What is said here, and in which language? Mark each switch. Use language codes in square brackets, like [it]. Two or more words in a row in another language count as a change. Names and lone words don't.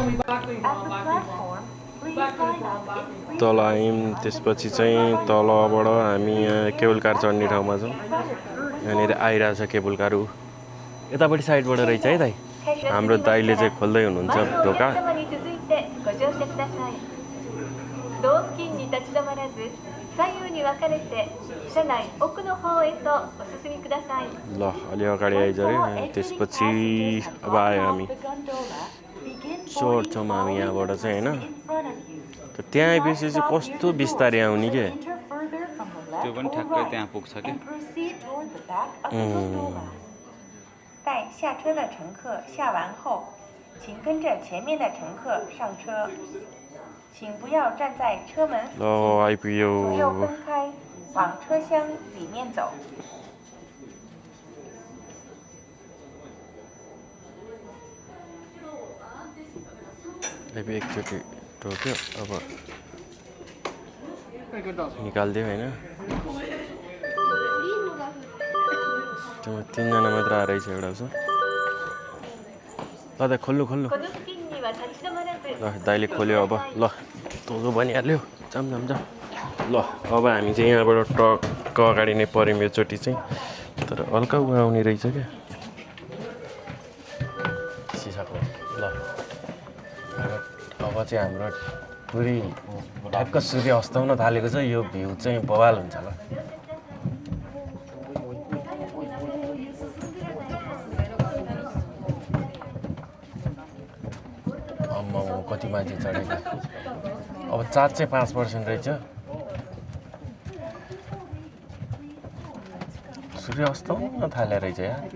[ne] तल आयौँ, त्यसपछि चाहिँ तलबाट हामी यहाँ [en] cable car [ne] चढ्ने ठाउँमा छौँ। यहाँनिर आइरहेछ [en] cable car. [ne] यतापट्टि साइडबाट रहेछ है दाइ हाम्रो दाइले चाहिँ खोल्दै हुनुहुन्छ ढोका [ja] ドア付近に立ち止まらず左右に分かれて車内奥の方へとお進みください [ne] ल अलि अगाडि आइजऱ्यो त्यसपछि अब आयो हामी चढ्छौँ हामी यहाँबाट चाहिँ होइन त्यहाँ आएपछि चाहिँ कस्तो बिस्तारै आउने के त्यो पनि ठ्याक्कै त्यहाँ पुग्छ कि [zh] 待下车的乘客下完后请跟着前面的乘客上车请不要站在车门附近 [ne] ल आइपुग्यो [zh] 左右分开往车厢里面走 [ne] एकचोटि टोक्यो अब निकालिदियो होइन त्यो 3 जना मात्र आएर रहेछ एउटा छ ल दाइ खोल्नु [ja] この付近には立ち止まらず [ne] ल दाइले खोल्यो अब ल तँजो भनिहाल्यो जाम जाम जाम ल अब हामी चाहिँ यहाँबाट टक्क अगाडि नै पऱ्यौँ योचोटि चाहिँ तर हल्का आउने रहेछ क्या सिसाको ल अब चाहिँ हाम्रो पुरै ठ्याक्क सूर्य अस्ताउन थालेको छ यो भ्यू चाहिँ बवाल हुन्छ ल कति मान्छे चढेको अब चार्ज चाहिँ 5% रहेछ सूर्य अस्ताउन थाले रहेछ यार